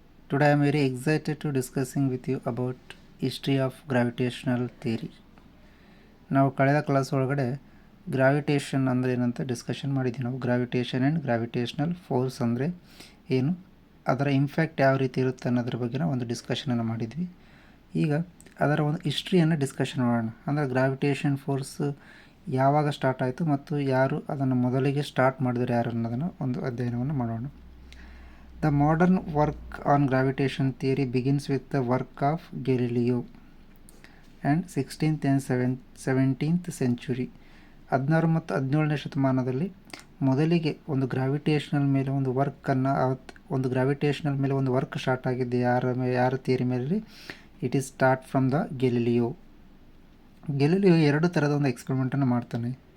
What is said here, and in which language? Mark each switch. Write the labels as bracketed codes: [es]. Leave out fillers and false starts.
[en] Today I am very excited to discussing with you about history of gravitational theory. [kn] ನಾವು ಕಳೆದ class ಒಳಗಡೆ gravitation ಅಂದರೆ ಏನಂತ discussion ಮಾಡಿದ್ವಿ. ನಾವು ಗ್ರಾವಿಟೇಷನ್ ಆ್ಯಂಡ್ ಗ್ರಾವಿಟೇಷನಲ್ ಫೋರ್ಸ್ ಅಂದರೆ ಏನು, ಅದರ ಇಂಪ್ಯಾಕ್ಟ್ ಯಾವ ರೀತಿ ಇರುತ್ತೆ ಅನ್ನೋದ್ರ ಬಗ್ಗೆ ಒಂದು ಡಿಸ್ಕಷನನ್ನು ಮಾಡಿದ್ವಿ. ಈಗ ಅದರ ಒಂದು ಹಿಸ್ಟ್ರಿಯನ್ನು ಡಿಸ್ಕಷನ್ ಮಾಡೋಣ. ಅಂದರೆ ಗ್ರಾವಿಟೇಷನ್ ಫೋರ್ಸ್ ಯಾವಾಗ ಸ್ಟಾರ್ಟ್ ಆಯಿತು ಮತ್ತು ಯಾರು ಅದನ್ನು ಮೊದಲಿಗೆ ಸ್ಟಾರ್ಟ್ ಮಾಡಿದ್ರು ಯಾರು ಅನ್ನೋದನ್ನು ಒಂದು ಅಧ್ಯಯನವನ್ನು ಮಾಡೋಣ. [en] The modern work on gravitation theory begins with the work of Galileo and 16th and 17th century. [kn] 16 ಮತ್ತು 17ನೇ ಶತಮಾನದಲ್ಲಿ ಮೊದಲಿಗೆ ಒಂದು ಗ್ರಾವಿಟೇಷನಲ್ ಮೇಲೆ ಒಂದು ವರ್ಕನ್ನು ಗ್ರಾವಿಟೇಷನಲ್ ಮೇಲೆ ಒಂದು ವರ್ಕ್ ಸ್ಟಾರ್ಟ್ ಆಗಿದ್ದೆ ಯಾರ ಥಿಯರಿ ಮೇಲೆ? It is start from the Galileo. ಎರಡು ಥರದ ಒಂದು ಎಕ್ಸ್ಪೆರಿಮೆಂಟನ್ನು ಮಾಡ್ತಾನೆ.